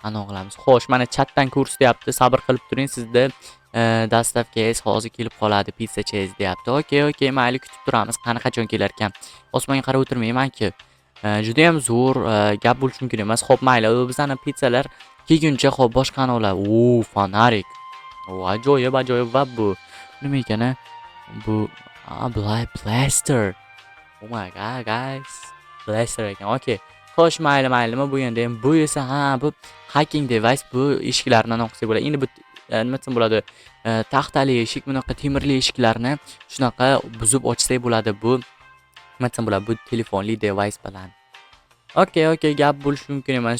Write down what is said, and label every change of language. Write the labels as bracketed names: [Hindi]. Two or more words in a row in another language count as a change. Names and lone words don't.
[Uzbek] Xo'sh, mana chatdan ko'rsatyapti. Sabr qilib turing, sizda dastavka hozir kelib qoladi [English] pizza cheese [Uzbek] deyapti. Okey, mayli kutib turamiz. Qani qachon kelar ekan. Osmonga qarab o'tirmayman-ku. Juda ham zo'r gap bo'lishi mumkin emas. Xo'p, mayli. Bizani pizzalar kelguncha xo'p boshqani olar. Fonarik. Ajoyib va bu nima ekan? Bu blaster. [English] Oh my god, guys. [Uzbek] Blaster ekan. Okey. Xo'sh, mayli, nima bu endi? Bu esa bu [English] hacking device. [Uzbek] Bu eshiklarni o'qisa bo'ladi. Endi bu nima desam bo'ladi? Taxtali eshik, bunaqa temirli eshiklarni shunaqa buzib ochsak bo'ladi. Bu nima desam bo'ladi? Bu telefonli device bilan. Okey, gap bo'lishi mumkin emas.